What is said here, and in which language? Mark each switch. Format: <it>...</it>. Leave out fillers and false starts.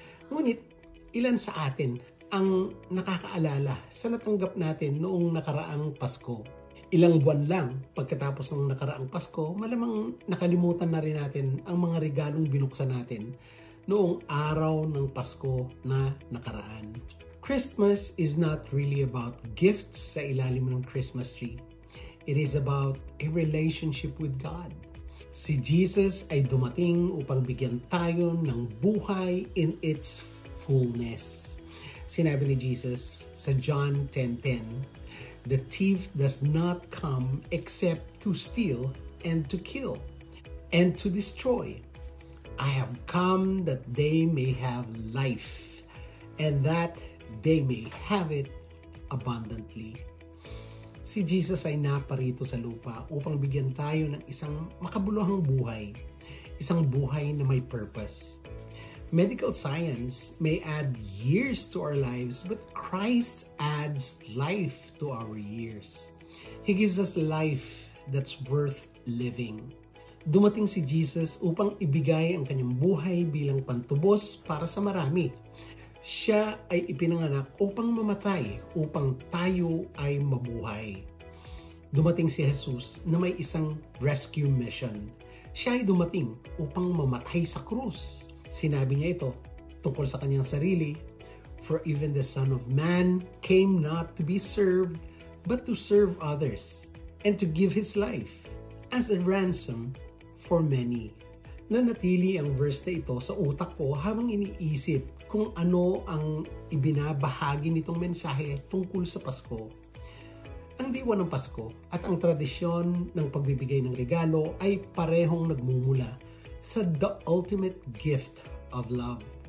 <tl>Ngunit, ilan sa atin ang nakakaalala sa natanggap natin noong nakaraang Pasko? Ilang buwan lang pagkatapos ng nakaraang Pasko, malamang nakalimutan na rin natin ang mga regalong binuksan natin noong araw ng Pasko na nakaraan.</tl> <en>Christmas is not really about gifts</en> <tl>sa ilalim ng Christmas tree.</tl> <en>It is about a relationship with God.</en> <tl>Si Jesus ay dumating upang bigyan tayo ng buhay</tl> <en>in its fullness.</en> <tl>Sinabi ni Jesus sa</tl> <en>John 10:10, "The thief does not come except to steal and to kill and to destroy. I have come that they may have life and that they may have it abundantly."</en> <tl>Si Jesus ay naparito sa lupa upang bigyan tayo ng isang makabuluhang buhay, isang buhay na may purpose.</tl> <en>Medical science may add years to our lives, but Christ adds life to our years. He gives us life that's worth living.</en> <tl>Dumating si Jesus upang ibigay ang kanyang buhay bilang pantubos para sa marami. Siya ay ipinanganak upang mamatay, upang tayo ay mabuhay. Dumating si Jesus na may isang</tl> <en>rescue mission.</en> <tl>Siya ay dumating upang mamatay sa krus. Sinabi niya ito tungkol sa kanyang sarili,</tl> <en>"For even the Son of Man came not to be served, but to serve others, and to give His life as a ransom for many."</en> <tl>Nanatili ang verse na ito sa utak ko habang iniisip kung ano ang ibinabahagi nitong mensahe tungkol sa Pasko. Ang diwa ng Pasko at ang tradisyon ng pagbibigay ng regalo ay parehong nagmumula sa</tl> <en>the ultimate gift of love.</en>